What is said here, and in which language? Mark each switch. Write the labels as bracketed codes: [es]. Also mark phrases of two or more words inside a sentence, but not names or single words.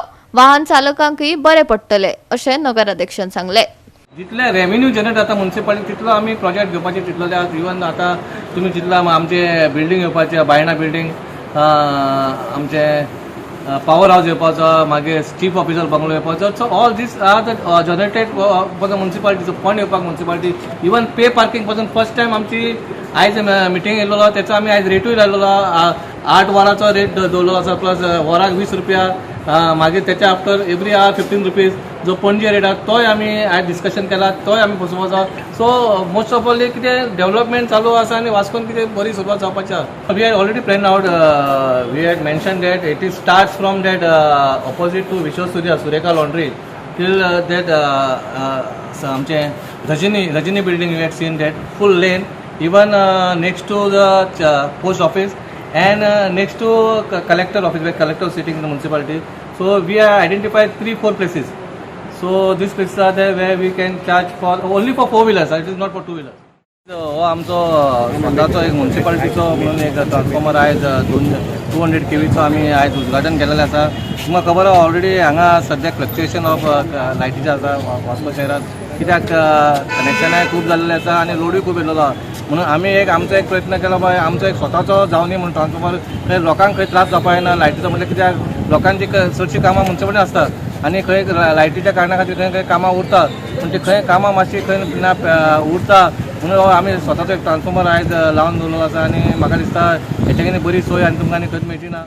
[kok] वाहन चालकांकय बरे पडटले अशें नगराध्यक्षान सांगले। जितले [en] revenue generate [kok] जाता म्युनिसिपालिटी तितलो आमी प्रोजेक्ट घेवपाचे तितलो इवन आता तुम्ही जितला आमचे बिल्डिंग येवपाचे बायणा बिल्डिंग आमचे [en] power house [kok] येवपाचो मागीर [en] chief officer bungalow [kok] येवपाचो [en] so all these are the generated for the [kok] म्युनिसिपालिटी फंड येवपाक म्युनिसिपालिटी [en] even pay parking [kok] पासून [en] first time [kok] आमची आयज मिटींग येयल्लो त्याचो आमी आयज रेटूय लायलेलो 8 वरांचो रेट दवरलेलो आसा प्लस वराक 20 रुपया मागीर त्याच्या [en] after every hour 15 rupees [kok] जो पणजे रेट आसा तोय आमी आयज डिस्कशन केला तोय आमी बसोवपाचो [en] so most of all [kok] कितें डेव्हलपमेंट चालू आसा आनी वास्कोन कितें बरी सुरवात जावपाची आसा [en] we had already plan out we had mention that it is starts from that opposite to विश्वसूर्या सुरेखा laundry till that आमचे रजनी बिल्डिंग you had seen that full lane even next to the post office and next to collector office where collector sitting in the municipality. So we have identified 3-4 places. So these places are there where we can charge for only for 4-wheelers. It is not for 2-wheelers. [kok] हो आमचो स्वताचो एक म्युनिसिपालिटीचो म्हणून एक ट्रान्सफॉर्मर आयज 200 kVचो आमी आयज उद्घाटन केलेलें आसा। तुमकां खबर आहा ऑलरेडी हांगा सद्या [en] fluctuation of [kok] लायटीचें आसा वास्को शहरात कित्याक कनेक्शनाय खूब जाल्लेलें आसा आनी लोडूय खूब येयल्लो आहा म्हणून आमी आमचो एक प्रयत्न केलो बाय आमचो एक स्वताचो जावनी म्हणून ट्रान्सफॉर्मर लोकांक खंय त्रास जावपाक ना लायटीचो म्हणजे कित्याक लोकांची चडशीं कामां म्युनिसिपालिटी आसतात आनी खंय लायटीच्या कारणा खातीर खंय कामां उरतात पूण ती खंय कामां मातशी खंय उरता म्हणून आमी स्वताचो एक ट्रान्सफॉर्मर आयज लावन दवरलेलो आसा आनी म्हाका दिसता हेच्यानी बरी सोय आनी तुमकां आनी खंय मेळची ना।